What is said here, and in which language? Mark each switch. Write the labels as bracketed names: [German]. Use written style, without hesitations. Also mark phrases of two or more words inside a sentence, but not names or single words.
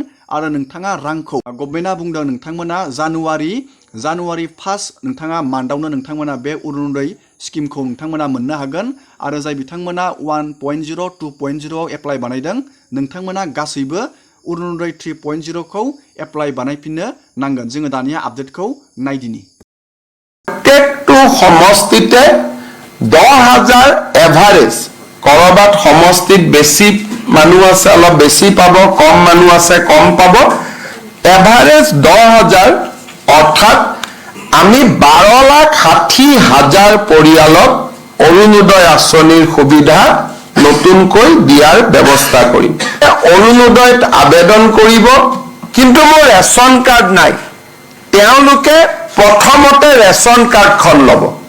[Bodo] आरो नोंथाङा रांखौ गभर्नमेन्टआ बुंदों नोंथांमोना जानुवारि 1 नोंथाङा मान्थआवनो नोंथांमोना बे अरुणोदय स्किमखौ नोंथांमोना मोननो हागोन आरो जाय बिथांमोना 1.0 2.0 आव एप्लाइ बानायदों नोंथांमोना गासैबो अरुणोदय 3.0 खौ एप्लाइ बानायफिननो नांगोन जोङो दानिया आपडेटखौ नायदिनि [Assamese] प्रत्येकটো সমষ্টিতে 10,000 এভারেজ কৰবাত সমষ্টিত বেছি মানুহ আছে অলপ বেছি পাব কম মানুহ আছে কম পাব এভারেজ 10,000 অৰ্থাৎ আমি 12,60,000 পৰিয়ালক অৰুণোদয় আঁচনিৰ সুবিধা নতুনকৈ দিয়াৰ ব্যৱস্থা কৰিম অৰুণোদয়ত আবেদন কৰিব কিন্তু মোৰ [English] ration card [Assamese] নাই তেওঁলোকে প্ৰথমতে ৰেচন কাৰ্ডখন ল'ব